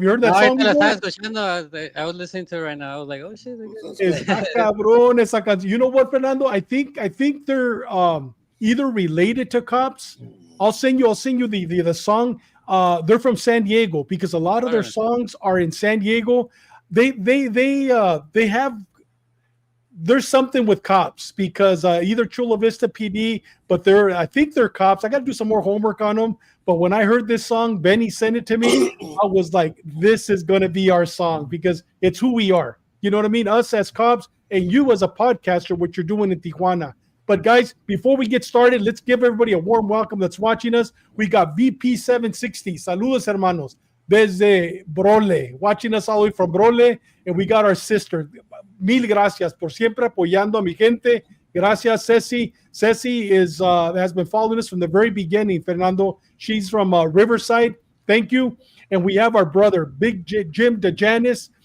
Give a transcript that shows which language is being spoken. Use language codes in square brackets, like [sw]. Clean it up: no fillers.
[en] Have you heard that song? I was listening to it right now. I was like, oh shit. [es] Está cabrón esa canción. [en] You know what, Fernando? I think they're either related to cops. I'll send you the song. They're from San Diego because a lot of their songs are in San Diego. They have. There's something with cops because either Chula Vista PD, but I think they're cops. I got to do some more homework on them. But when I heard this song, Benny sent it to me. I was like, this is going to be our song because it's who we are. You know what I mean? Us as cops and you as a podcaster, what you're doing in Tijuana. But guys, before we get started, let's give everybody a warm welcome that's watching us. We got VP760. [es] Saludos, hermanos. [en] Desde Brole, watching us all the way from Brole. And we got our sister. [es] Mil gracias por siempre apoyando a mi gente. Gracias, Ceci. [en] Ceci has been following us from the very beginning, Fernando. She's from Riverside. Thank you. And we have our brother, Big Jim DeJanis.